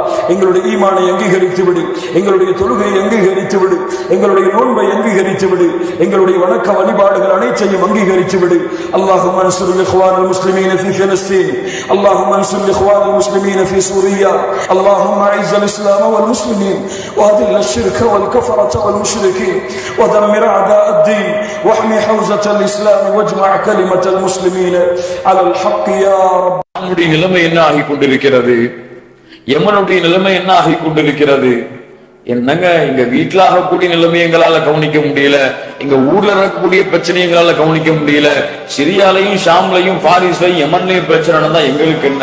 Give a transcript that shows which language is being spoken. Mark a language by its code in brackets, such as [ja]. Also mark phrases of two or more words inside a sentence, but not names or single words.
[ta] எங்களுடைய ஈமானை அங்கீகரித்து விடு, எங்களுடைய தொழுகையை அங்கீகரித்து விடு, எங்களுடைய நோன்பை அங்கீகரித்து விடு, எங்களுடைய வணக்க வழிபாடுகள் அனைத்தையும் அங்கீகரித்து விடு. [ar] اللهم انصر إخوان المسلمين في فلسطين، اللهم انصر إخوان المسلمين في سوريا، اللهم أعز الإسلام والمسلمين وأذل الشرك والكفرة والمشركين ودمر أعداء الدين واحمي حوزة الإسلام واجمع كلمة المسلمين على الحق يا رب. [ta] நம்முடைய நிலைமை என்ன ஆகிக் கொண்டிருக்கிறது? யமனுடைய நிலைமை என்ன ஆகிக் கொண்டிருக்கிறது? என்னங்க இங்க வீட்டுல ஆகக்கூடிய நிலைமை எங்களால கவனிக்க முடியல, இங்க ஊர்ல இருக்கக்கூடிய பிரச்சனை எங்களால கவனிக்க முடியல, சிரியாலையும் ஷாம்லையும் பாரிஸ்லையும் யமன்லையும் பிரச்சனை நடந்தா எங்களுக்கு என்ன?